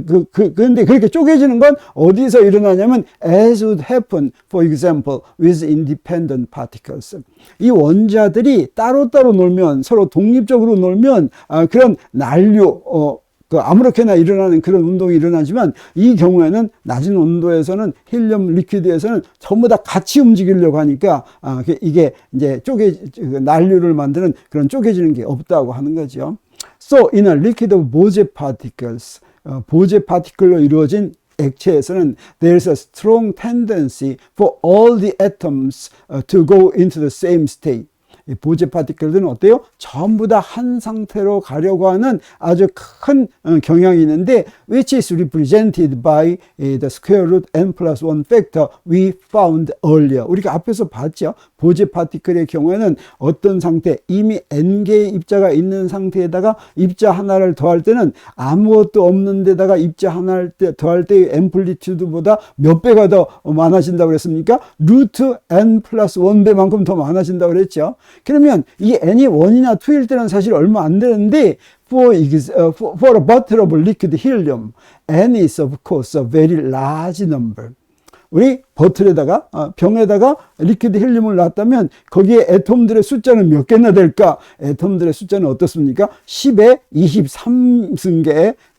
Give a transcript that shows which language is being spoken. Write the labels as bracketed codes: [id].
[ko] 그런데 그렇게 쪼개지는 건 어디서 일어나냐면 [en] as would happen, for example, with independent particles. [ko] 이 원자들이 따로따로 놀면, 서로 독립적으로 놀면 그런 난류, 아무렇게나 일어나는 그런 운동이 일어나지만, 이 경우에는 낮은 온도에서는 헬륨 리퀴드에서는 전부 다 같이 움직이려고 하니까 이게 이제 난류를 만드는 그런 쪼개지는 게 없다고 하는 거죠. [en] So in a liquid of 보제 particles, [ko] 보제 파티클로 이루어진 액체에서는 [en] there's a strong tendency for all the atoms to go into the same state. [ko] 이 보제 파티클들은 어때요? 전부 다 한 상태로 가려고 하는 아주 큰 경향이 있는데, [en] which is represented by the square root n plus 1 factor we found earlier. [ko] 우리가 앞에서 봤죠. 보제 파티클의 경우에는 어떤 상태, 이미 n개의 입자가 있는 상태에다가 입자 하나를 더할 때는 아무것도 없는 데다가 입자 하나를 더할 때의 앰플리튜드보다 몇 배가 더 많아진다고 그랬습니까? 루트 n 플러스 1배만큼 더 많아진다고 그랬죠. 그러면 이 n이 1이나 2일 때는 사실 얼마 안 되는데, [en] for a bottle of liquid helium, n is of course a very large number. [ko] 우리 버틀에다가, 병에다가 리퀴드 헬륨을 놨다면 거기에 애톰들의 숫자는 몇 개나 될까? 애톰들의 숫자는 어떻습니까? 10의 23승계.